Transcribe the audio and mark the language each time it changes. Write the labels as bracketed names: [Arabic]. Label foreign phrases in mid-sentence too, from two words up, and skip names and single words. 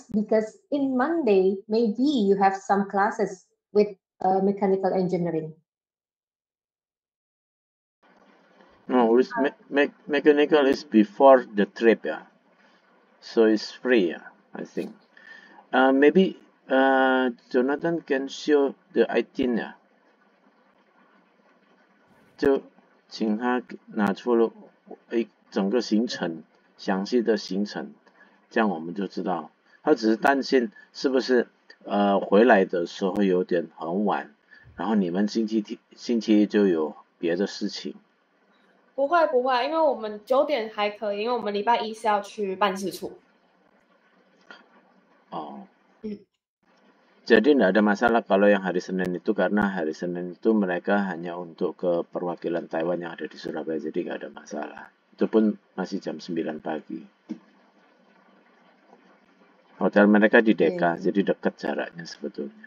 [English] Because in Monday, maybe you have some classes with mechanical engineering. No, it's mechanical is before the trip, yeah. So it's free, yeah, I think. Maybe Jonathan can show the itinerary. [Chinese] 就请他拿出了整个行程，详细的行程，这样我们就知道。他只是担心是不是回来的时候有点很晚，然后你们星期一就有别的事情。不会，因为我们9点还可以，因为我们礼拜一是要去办事处。 [Indonesian] 哦。Jadi tidak ada masalah kalau yang hari Senin itu, karena hari Senin itu mereka hanya untuk ke perwakilan Taiwan yang ada di Surabaya, jadi nggak ada masalah. Itu pun masih jam 9 pagi. Hotel mereka di Deka, jadi dekat jaraknya sebetulnya.